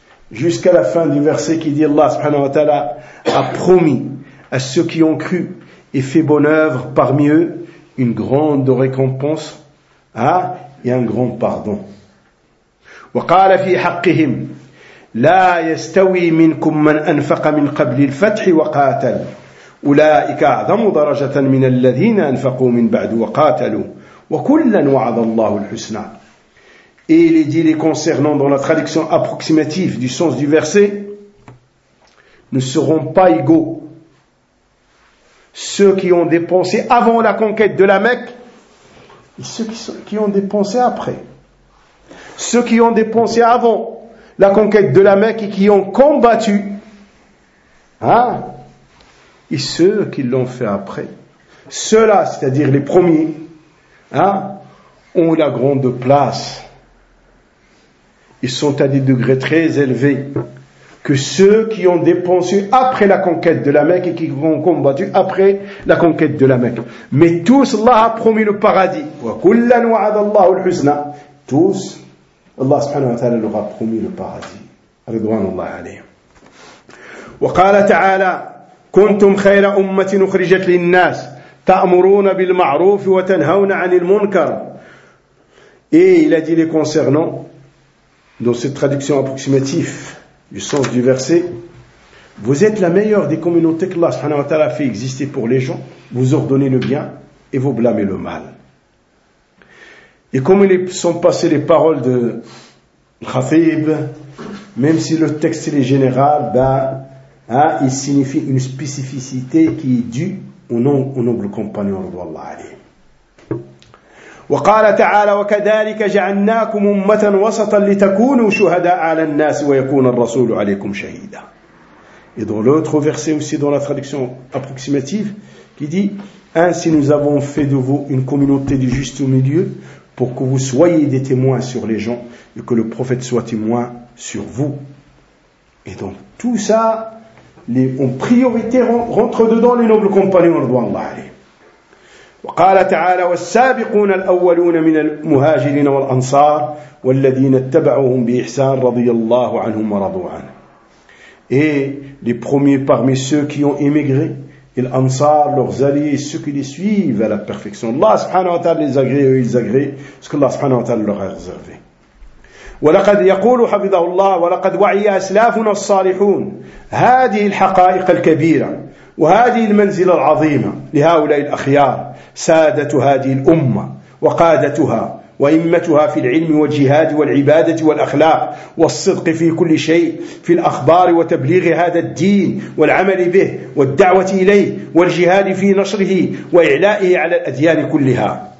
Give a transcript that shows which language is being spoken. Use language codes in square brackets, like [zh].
[fr] Jusqu'à la fin du verset qui dit Allah subhanahu wa ta'ala a promis à ceux qui ont cru et fait bonne œuvre parmi eux une grande récompense et un grand pardon. [ar] وقال في حقهم لا يستوي منكم من أنفق من قبل الفتح وقاتل أولئك أعظم درجة من الذين أنفقوا من بعد وقاتلوا وكلا وعد الله الحسنى. [fr] Et il est dit les concernant dans la traduction approximative du sens du verset, ne seront pas égaux ceux qui ont dépensé avant la conquête de la Mecque et ceux qui ont dépensé après. Ceux qui ont dépensé avant la conquête de la Mecque et qui ont combattu, et ceux qui l'ont fait après. Ceux-là, c'est-à-dire les premiers, ont la grande place. Ils sont à des degrés très élevés que ceux qui ont dépensé après la conquête de la Mecque et qui ont combattu après la conquête de la Mecque. Mais tous, Allah a promis le paradis. [ar] وَكُلَّنْ وَعَدَ اللَّهُ الْحُسْنَى. [fr] Tous, Allah subhanahu wa ta'ala leur a promis le paradis. [ar] رضوان الله عليه. وقال تعالى كنتم خير أمة أخرجت للناس تأمرون بالمعروف وتنهون عن المنكر. [fr] Et il a dit les concernant dans cette traduction approximative du sens du verset, vous êtes la meilleure des communautés que Allah subhanahu wa ta'ala a fait exister pour les gens, vous ordonnez le bien et vous blâmez le mal. Et comme ils sont passées les paroles de Khatib, même si le texte est général, il signifie une spécificité qui est due au noble compagnon de Allah. [ar] وقال تعالى وكذلك جعلناكم أمة وسطا لتكونوا شهداء على الناس ويكون الرسول عليكم شهيدا. [fr] Et dans l'autre verset aussi dans la traduction approximative qui dit ainsi nous avons fait de vous une communauté du juste au milieu pour que vous soyez des témoins sur les gens et que le prophète soit témoin sur vous. Et donc tout ça en priorité rentre dedans les nobles compagnons de Allah. [ar] وقال تعالى والسابقون الأولون من المهاجرين والأنصار والذين اتبعوهم بإحسان رضي الله عنهم ورضوا عنه. [fr] Et les premiers parmi ceux qui ont émigré, les Ansar, leurs alliés, ceux qui les suivent à la perfection. Allah subhanahu wa ta'ala les agrée et ils agréent ce que Allah subhanahu wa ta'ala leur a réservé. [ar] ولقد يقول حفظه الله ولقد وعي أسلافنا الصالحون هذه الحقائق الكبيرة وهذه المنزلة العظيمة لهؤلاء الأخيار سادة هذه الأمة وقادتها وإمتها في العلم والجهاد والعبادة والأخلاق والصدق في كل شيء في الأخبار وتبليغ هذا الدين والعمل به والدعوة إليه والجهاد في نشره وإعلائه على الأديان كلها.